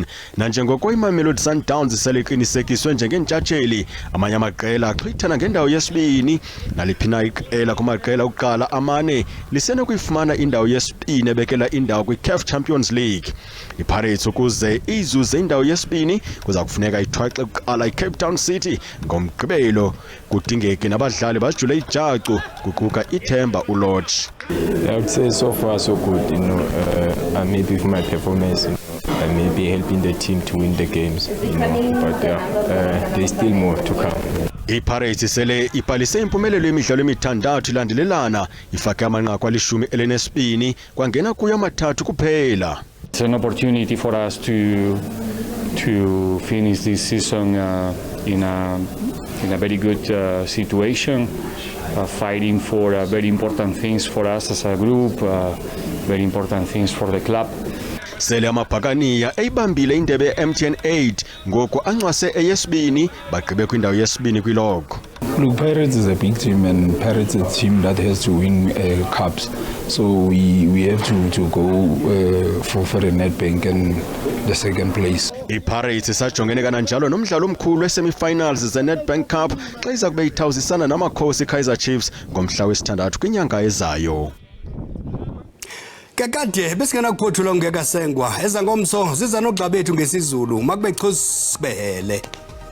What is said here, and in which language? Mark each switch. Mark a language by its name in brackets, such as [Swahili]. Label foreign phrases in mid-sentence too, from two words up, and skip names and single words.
[Xhosa] Nanjengoko iMamelodi Sundowns seleqinisekiswe njengentshatsheli, amanye amaqela axhwithana ngendawo yesibini, naliphina iqela kumaqela okuqala amane lisenokuyifumana indawo yesibini ebekela indawo kwi-CAF Champions League. iPirates ukuze izuze indawo yesibini kuza kufuneka ithwaxe kuqala iCape Town City ngomgqibelo, kudingeke nabadlali bajule ijacu kuquka iThemba uLodge. [English] I would say so far so good, I'm happy with my performance, I'm maybe helping the team to win the games, but there's still more to come. [Xhosa] iPirates sele iphalise impumelelo yemidlalo emithandathu ilandelelana, ifake amanqaku ali-12 kwangena kuyo amathathu kuphela. [English] It's an opportunity for us to finish this season in a very good situation, fighting for very important things for us as a group, very important things for the club. [Xhosa] Sele amabhakaniya eyibambile indebe ye-MTN 8 ngoku ancwase eyesibini bagqibe kwindawo yesibini kwilogo. [English] Look, Pirates is a big team, and Pirates is a team that has to win cups. So we have to go for the Nedbank and the second place. [Xhosa] iPirates sajongene kananjalo nomdlalo omkhulu we-semi-finals ze-Nedbank Cup xa iza kube ithawuzisana namakhosi Kaizer Chiefs ngomhla wesithandathu kwinyanga ezayo. Kakade besikena kuphothula ongekasengwa ezangomso ziza nogxa bethu ngesizulu makube chusibele.